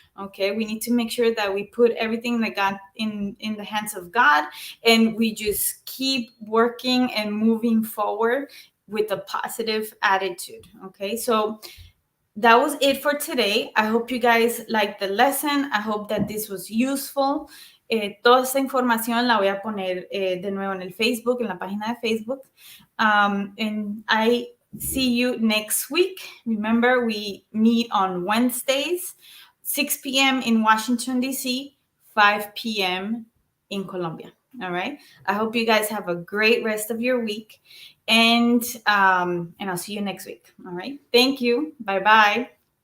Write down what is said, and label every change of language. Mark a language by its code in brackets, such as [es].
[en] Okay, we need to make sure that we put everything that God in the hands of God, and we just keep working and moving forward with a positive attitude. Okay, so that was it for today. I hope you guys liked the lesson. I hope that this was useful. [es] Toda esta información la voy a poner de nuevo en el Facebook, en la página de Facebook. [en] And I see you next week. Remember, we meet on Wednesdays, 6 p.m. in Washington, D.C., 5 p.m. in Colombia. All right. I hope you guys have a great rest of your week. And I'll see you next week. All right. Thank you. Bye-bye.